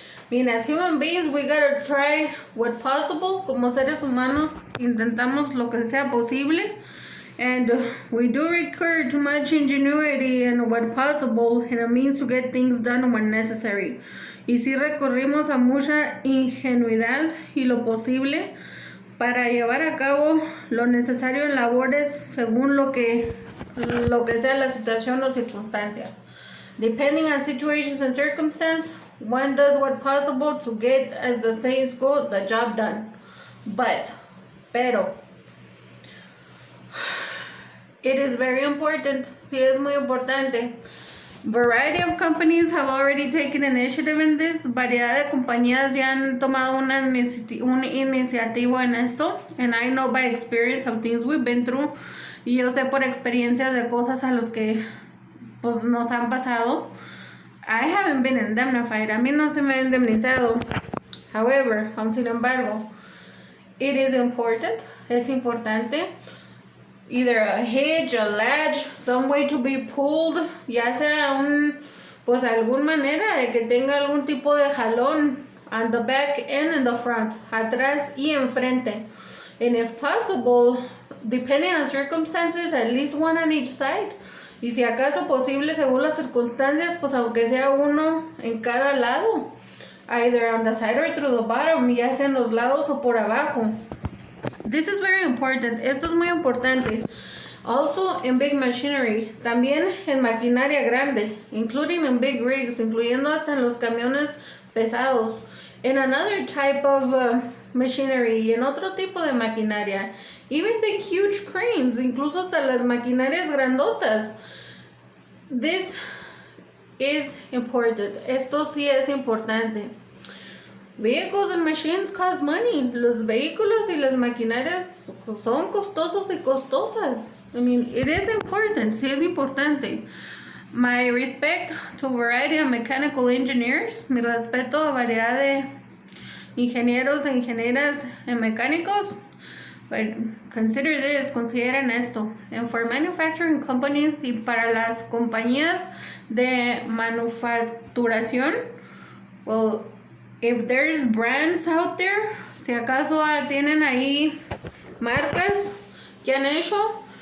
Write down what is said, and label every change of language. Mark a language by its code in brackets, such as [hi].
[en] Bien, as human beings, we gotta try what possible. [es] Como seres humanos, intentamos lo que sea posible. [en] And we do recur to much ingenuity and what possible, and a means to get things done when necessary. [es] Y si recurrimos a mucha ingenuidad y lo posible para llevar a cabo lo necesario en labores según lo que sea la situación o circunstancia. [en] Depending on situations and circumstance, one does what possible to get, as the sayings go, the job done. [es] Pero, [en] it is very important, [es] sí es muy importante. [en] Variety of companies have already taken initiative in this. [es] Variedad de compañías ya han tomado una iniciativa en esto. [en] And I know by experience of things we've been through. [es] Y yo sé por experiencia de cosas a los que pues nos han pasado. [en] I haven't been indemnified. [es] A mí no se me ha indemnizado. [en] However, [es] sin embargo, [en] it is important. [es] Es importante. [en] Either a hitch, a latch, some way to be pulled, [es] ya sea pues alguna manera de que tenga algún tipo de jalón [en] on the back and in the front, [es] atrás y enfrente. [en] And if possible, depending on circumstances, at least one on each side. [es] Y si acaso posible, según las circunstancias, pues aunque sea uno en cada lado. [en] Either on the side or through the bottom, [es] ya sea en los lados o por abajo. [en] This is very important. [es] Esto es muy importante. [en] Also in big machinery. [es] También en maquinaria grande. [en] Including in big rigs. [es] Incluyendo hasta en los camiones pesados. [en] In another type of machinery. [es] Y en otro tipo de maquinaria. [en] Even the huge cranes. [es] Incluso hasta las maquinarias grandotas. [en] This is important. [es] Esto sí es importante. [en] Vehicles and machines cost money. [es] Los vehículos y las maquinarias son costosos y costosas. [en] I mean, it is important. [es] Sí es importante. [en] My respect to a variety of mechanical engineers. [es] Mi respeto a variedad de ingenieros e ingenieras en mecánicos. [en] But consider this, [es] consideren esto. [en] And for manufacturing companies [es] y para las compañías de manufacturación, [en] well, if there's brands out there, [es] si acaso tienen ahí marcas que han hecho,